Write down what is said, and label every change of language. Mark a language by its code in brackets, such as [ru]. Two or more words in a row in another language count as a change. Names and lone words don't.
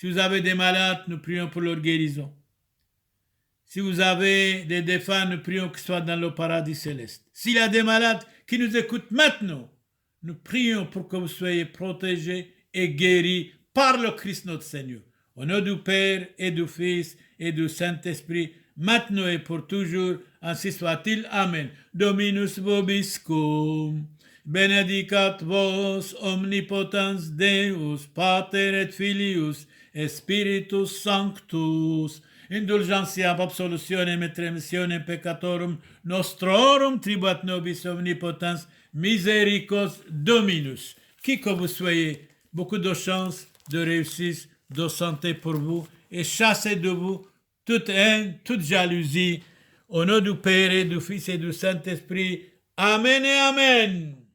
[fr] Si vous avez des malades, nous prions pour leur guérison. Si vous avez des défunts, nous prions qu'ils soient dans le paradis céleste. S'il y a des malades qui nous écoutent maintenant, nous prions pour que vous soyez protégés et guéris par le Christ notre Seigneur. Au nom du Père et du Fils et du Saint-Esprit, maintenant et pour toujours, ainsi soit-il. Amen. [la] Dominus vobiscum, benedicat vos omnipotens Deus, Pater et Filius, et Spiritus Sanctus, indulgentia absolutionem et remissionem peccatorum nostrorum tribuat nobis omnipotens misericors Dominus. [fr] Qui que vous soyez, beaucoup de chance, de réussite, de santé pour vous et chassez de vous toute haine, toute jalousie. Au nom du Père et du Fils et du Saint-Esprit. Amen et Amen.